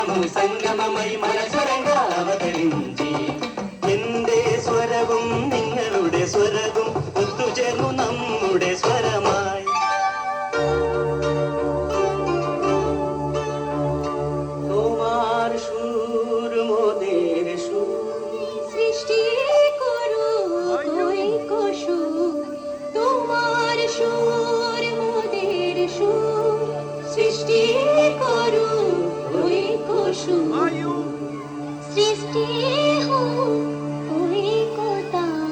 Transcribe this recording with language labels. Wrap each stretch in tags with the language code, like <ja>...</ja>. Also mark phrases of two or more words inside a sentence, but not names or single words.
<ml>സംഗമമായി മനസ്വരങ്ങൾ അവതരിഞ്ചി എന്റെ സ്വരവും നിങ്ങളുടെ സ്വരവും ഒത്തുചേർന്നു നമ്മുടെ സ്വരമായി</ml> <bn>তোমার সুর মোদের সুর সৃষ্টি করো ঐক্য সুর তোমার সুর মোদের সুর সৃষ্টি করো ঐক্য সুর সৃষ্টি হোক ঐক্যতা</bn>